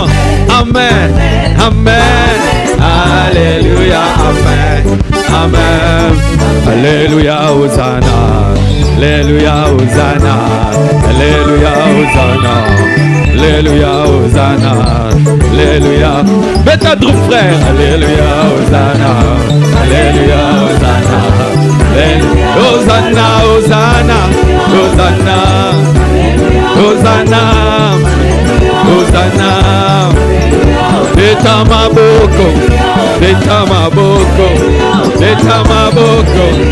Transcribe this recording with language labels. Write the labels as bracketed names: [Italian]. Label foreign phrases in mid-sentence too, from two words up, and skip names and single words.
[French] Amen, amen. Alléluia, amen, amen. Alléluia, Hosanna. Alléluia, Hosanna. Alléluia, Hosanna. Alléluia, Hosanna. Alléluia. Mets ta drum, frère. Alléluia, Hosanna. Alléluia, Hosanna. Hosanna, Hosanna. Hosanna. Hosanna. Hosanna. [Lingala] Betamaboko. Betamaboko. Betamaboko.